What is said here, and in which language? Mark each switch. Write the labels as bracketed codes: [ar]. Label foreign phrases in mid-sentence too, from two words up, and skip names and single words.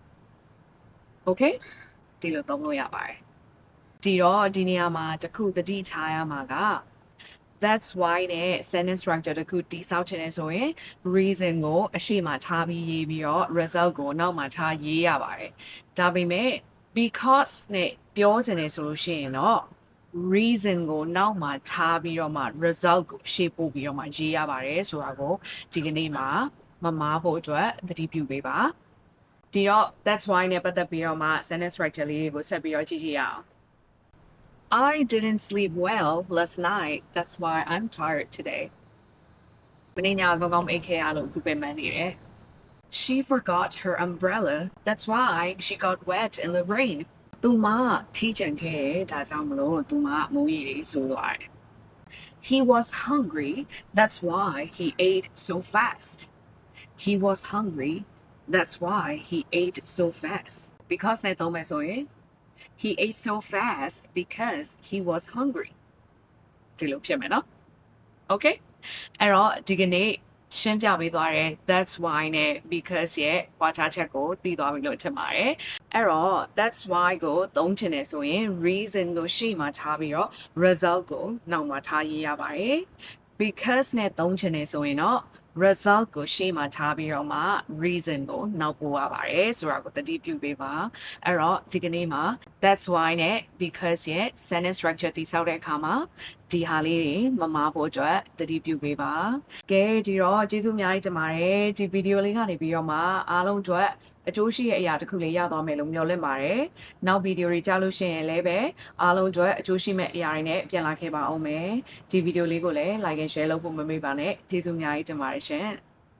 [my] okay ဒီလိုသုံးလို့ရပါတယ်ဒီတော့ဒီနေရာမှာတခုသတိထားရမှာက [en] that's why [my] နဲ့ [en] sentence structure [my] တခုတိစောက်ချင် တယ်ဆိုရင် reason ကိုအရှိမထားပြီးရေးပြီးတော့ result ကိုနောက်မှာထားရေးရပါတယ်ဒါပေမဲ့ because နဲ့ပြောချင်တယ်ဆိုလို့ရှိရင်တော့ reason ကိုနောက်မှာထားပြီးတော့မှ result ကိုရှေ့ပို့ပြီးတော့မှရေးရပါတယ်ဆိုတာကိုဒီကနေ့မှာမမားဖို့အတွက်သတိပြုပေးပါဒီတော့ [en] that's why [my] နဲ့ပတ်သက်ပြီးတော့မှ [en] sentence structure [my] လေးတွေကိုဆက်ပြီးတော့ကြည့်ကြည့်ရအောင် [en] I didn't sleep well last night. That's why I'm tired today. [my] မနေ့ညကောင်းကောင်းအိပ်ခဲ့ရလို့ခုပဲမှန်းနေတယ် [en] She forgot her umbrella. That's why she got wet in the rain. [my] သူမထီးကျန်ခဲ့ဒါကြောင့်မလို့သူမမိုးရေတွေဆိုးသွားတယ် [en] He was hungry. That's why he ate so fast. He was hungry. That's why he ate so fast. Because [my] နဲ့သုံးမယ်ဆိုရင် [en] He ate so fast because he was hungry. [my] ဒီလိုဖြစ်မယ်နော် Okay အဲ့တော့ဒီကနေ့ရှင်းပြပေးသွားတယ် [en] that's why [my] နဲ့ because ရဲ့ပွားခြားချက်ကိုသိသွားပြီလို့ထင်ပါတယ်အဲ့တော့ [en] that's why [my] ကိုသုံးချင်တယ်ဆိုရင် reason ကိုရှေ့မှာထားပြီးတော့ result ကိုနောက်မှာထားရေးရပါတယ် because နဲ့သုံးချင်တယ်ဆိုရင်တော့result ကိုရှေ့မှာထားပြီးတော့မှ reason ကို နောက်ပို့ရပါတယ်ဆိုတာကိုသတိပြုပေးပါအဲ့တော့ဒီကနေ့မှာ [en] that's why [my] နဲ့ because ရဲ့ [en] sentence structure [my] တိစောက်တဲ့အခါမှာဒီဟာလေးတွေမမားဖို့အတွက်သတိပြုပေးပါကဲဒီတော့ကျေးဇူးအများကြီးတင်ပါတယ်ဒီဗီဒီယိုလေးကနေပြီးတော့မှအားလုံးအတွက်အကျိုးရှိတဲ့အရာတစ်ခုလေးရသွားမယ်လို့မျှော်လင့်ပါတယ်နောက်ဗီဒီယိုတွေကြားလို့ရှိရင်လည်းပဲအားလုံးအတွက်အကျိုးရှိမဲ့အရာတွေနဲ့ပြန်လာခဲ့ပါအောင်မယ်ဒီဗီဒီယိုလေးကိုလည်း [en] like and share [my] လုပ်ဖို့မမေ့ပါနဲ့ကျေးဇူးအများကြီးတင်ပါတယ်ရှင်